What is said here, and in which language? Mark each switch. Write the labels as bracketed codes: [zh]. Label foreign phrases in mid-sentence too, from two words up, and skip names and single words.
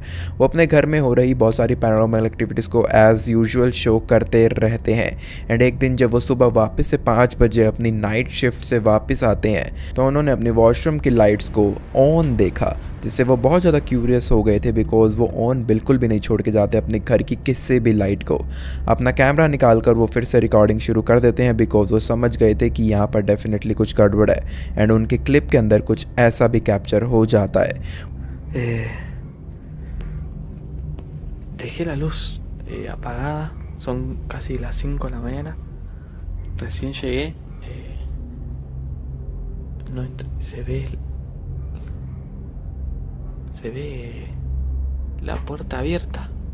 [hi] वो अपने घर में हो रही बहुत सारी [en] paranormal activities [hi] को [en] as usual [hi] शो करते रहते हैं एंड एक दिन जब वो सुबह वापस से 5 बजे अपनी [en] night shift [hi] से वापस आते हैं तो उन्होंने अपने वॉशरूम की लाइट्स को ऑन देखा, जिससे वो बहुत ज़्यादा क्यूरियस हो गए थे बिकॉज वो ऑन बिल्कुल भी नहीं छोड़ के जाते अपने घर की किसी भी लाइट को। अपना कैमरा निकाल कर वो फिर से रिकॉर्डिंग शुरू कर देते हैं बिकॉज वो समझ गए थे कि यहाँ पर डेफिनेटली कुछ गड़बड़ है एंड उनके क्लिप के अंदर कुछ ऐसा भी कैप्चर हो जाता है। [es] Dejé la luz apagada, son casi las 5 de la mañana, recién llegué, no se ve la puerta abierta.